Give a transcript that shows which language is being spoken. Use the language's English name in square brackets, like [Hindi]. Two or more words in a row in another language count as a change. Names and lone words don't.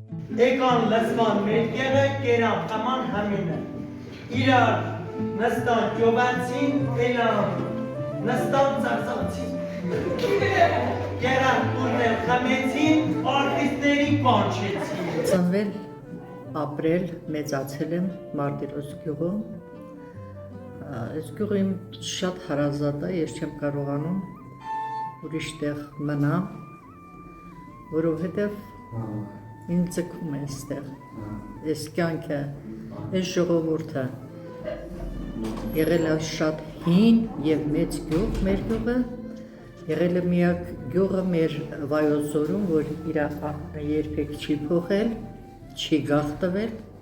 [Armenian] Ekan Lesman Melkere Keram Kaman Hamine İrar Nestan Jobansin Elam Nestan Zarsansin Keram Kurmel Kametsin Artistleri Konçetsin Ծնվել, ապրել, մեծացել եմ Մարտիրոս գյուղում։ Այս գյուղը իմ շատ հարազատ է, ես չեմ կարողանում ուրիշ տեղ մնամ, որովհետև ինձ ձգում է այստեղ։ Այս կյանքը, այս ժողովուրդը եղել է շատ հին եւ մեծ գյուղ մեր գյուղը, եղել է միակ գյուղը մեր Վայոց ձորում, որ իր երբեք չի փոխել, չի գաղթվել,